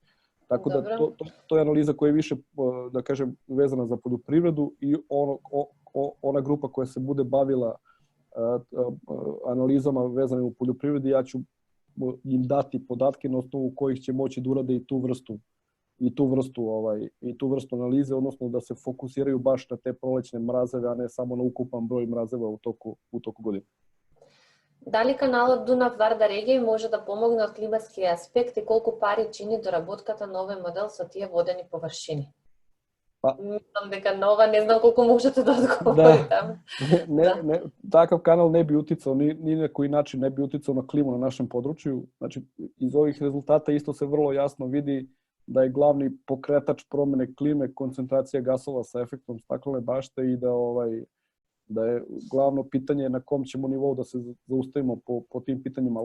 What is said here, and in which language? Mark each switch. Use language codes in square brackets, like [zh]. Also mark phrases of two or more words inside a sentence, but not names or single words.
[sr] Tako da to je analiza koja je više, da kažem, vezana za poljoprivredu i ona grupa koja se bude bavila analizama vezanim u poljoprivredi, ja ću im dati podatke na osnovu kojih će moći da urade i tu vrstu analize, odnosno da se fokusiraju baš na te prolećne mrazeve, a ne samo na ukupan broj mrazeva u toku godine. [mk] Дали каналот Дунав-Варда регија може да помогне од климатски аспект и колку пари чини доработката на овој модел со тие водени површини? Мислам дека нова, не знам колку можете да одговорите. [sr] Takav kanal ne bi uticao, ni na koji način ne bi uticao na klimu na našem području. Znači, iz ovih rezultata isto se vrlo jasno vidi da je glavni pokretač promene klime koncentracija gasova sa efektom staklene bašte i da je glavno pitanje na kom ćemo nivou da se zaustavimo po tim pitanjima.